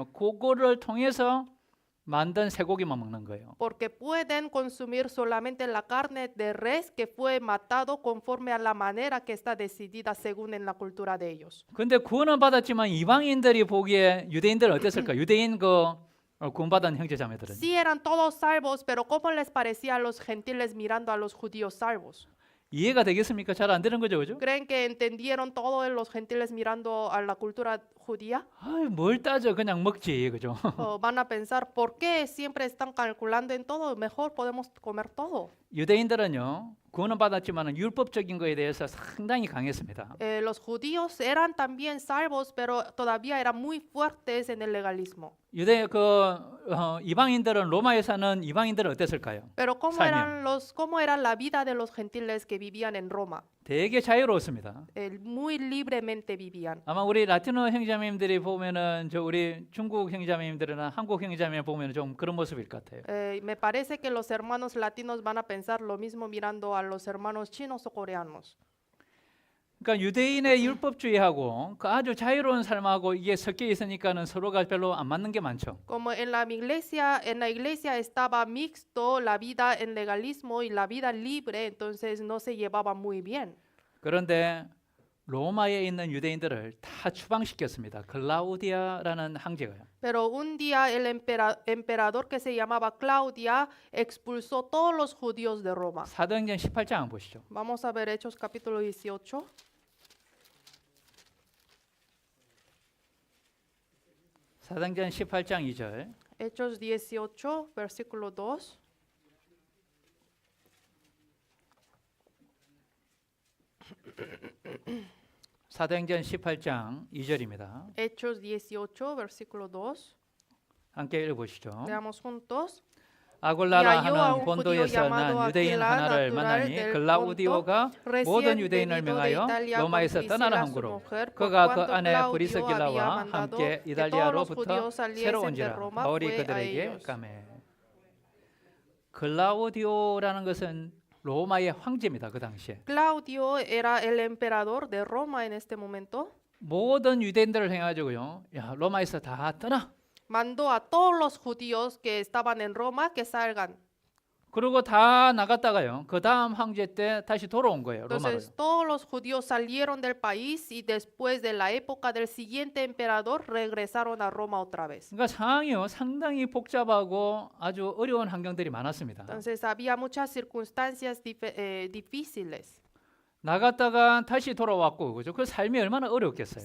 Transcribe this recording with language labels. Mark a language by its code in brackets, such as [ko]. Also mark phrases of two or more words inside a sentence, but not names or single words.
[ko] 그거를 통해서 만든 쇠고기만 먹는 거예요. [es] Porque pueden consumir solamente la carne de res que fue matado conforme a la manera que está decidida según en la cultura de ellos. [ko] 근데 구원은 받았지만 이방인들이 보기에 유대인들은 어땠을까? 유대인 그 구원받은 형제자매들은 [es] Sí eran todos salvos, pero ¿cómo les parecía a los gentiles mirando a los judíos salvos? [ko] 이해가 되겠습니까? 잘 안 되는 거죠, 그죠? [es] ¿Creen que entendieron todo en los gentiles mirando a la cultura judía? [ko] 아이, 뭘 따져, 그냥 먹지, 그죠? [es] ¿O van a pensar, ¿por qué siempre están calculando en todo? Mejor podemos comer todo. [ko] 유대인들은요, 구원은 받았지만 율법적인 거에 대해서 상당히 강했습니다. [es] Los judíos eran también salvos, pero todavía eran muy fuertes en el legalismo. [ko] 유대 이방인들은 로마에 사는 이방인들은 어땠을까요? [es] Pero [ko] 살면. [es] ¿cómo era la vida de los gentiles que vivían en Roma? [ko] 되게 자유로웠습니다. [es] Muy libremente vivían. [ko] 아마 우리 라티노 형제자매님들이 보면은 저 우리 중국 형제자매님들이나 한국 형제자매 보면 좀 그런 모습일 것 같아요. [es] Me parece que los hermanos latinos van a pensar lo mismo mirando a los hermanos chinos o coreanos. [ko] 그러니까 유대인의 율법주의하고 그 아주 자유로운 삶하고 이게 섞여 있으니까는 서로가 별로 안 맞는 게 많죠. [es] Como en la iglesia estaba mixto la vida en legalismo y la vida libre, entonces no se llevaba muy bien. [ko] 그런데 로마에 있는 유대인들을 다 추방시켰습니다. 클라우디아라는 황제가요. [es] Pero un día el emperador que se llamaba Claudia expulsó todos los judíos de Roma. [ko] 사도행전 18장 보시죠. [es] Vamos a ver Hechos capítulo 18. [ko] 사도행전 18장 2절. [es] Hechos 18, versículo 2. [ko] 사도행전 18장 2절입니다. [es] Hechos 18, versículo 2. [ko] 함께 읽어보시죠. [es] Leamos juntos. [ko] 아골라라 [es] Y halló a [ko] 하는 [es] un judío [ko] 본도에서 [es] llamado [ko] 난 유대인 [es] Aquila, [ko] 하나를 [es] natural [ko] 만나니 [es] del [ko] 글라우디오가 [es] Ponto, [ko] 모든 [es] recién [ko] 유대인을 [es] venido de [ko] 명하여 [es] Italia [ko] 로마에서 [es] con [ko] 떠나라 [es] Priscila, su [ko] 함으로 [es] mujer, por [ko] 그가 그 [es] cuanto [ko] 안에 [es] Claudio [ko] 브리스길라와 [es] había mandado [ko] 함께 [es] que todos los [ko] 이달리아로부터 [es] judíos [ko] 새로 [es] saliesen de [ko] 온지라 [es] Roma, [ko] 바울이 [es] fue a [ko] 그들에게 [es] ellos. [ko] 까매. 글라우디오라는 것은 로마의 황제입니다. 그 당시에 [es] Claudio era el emperador de Roma en este momento. [ko] 모든 유대인들을 해가지고요, 야 로마에서 다 떠나. [es] Mandó a todos los judíos que estaban en Roma que salgan. [ko] 그리고 다 나갔다가요, 그 다음 황제 때 다시 돌아온 거예요, 로마로. [es] Entonces todos los judíos salieron del país y después de la época del siguiente emperador regresaron a Roma otra vez. [ko] 그러니까 상황이요 상당히 복잡하고 아주 어려운 환경들이 많았습니다. [es] Entonces había muchas circunstancias difíciles. [ko] 나갔다가 다시 돌아왔고, 그죠? 그 삶이 얼마나 어렵겠어요.